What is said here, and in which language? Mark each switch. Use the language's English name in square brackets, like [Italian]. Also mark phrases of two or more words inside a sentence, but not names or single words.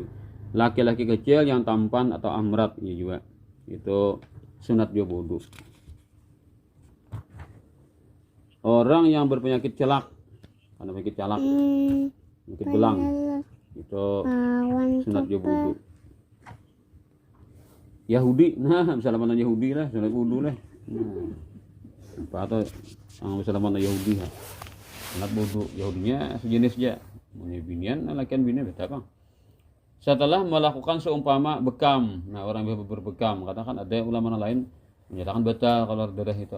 [Indonesian] Laki-laki kecil yang tampan atau amrat ini juga itu sunat dia wudu. Orang yang berpenyakit celak, karena penyakit celak, penyakit belang, itu sunat dia wudu. Yahudi, nah misalnya mana Yahudi lah, sunat wudu lah. Apa atau misalnya mana Yahudi lah, sunat wudu. [Banjar] Yahudinya sejenis aja, punya binian, lakian binian beda bang. [Indonesian] Setelah melakukan seumpama bekam, nah orang yang berbekam, katakan ada ulama lain menyatakan batal kalau darah itu.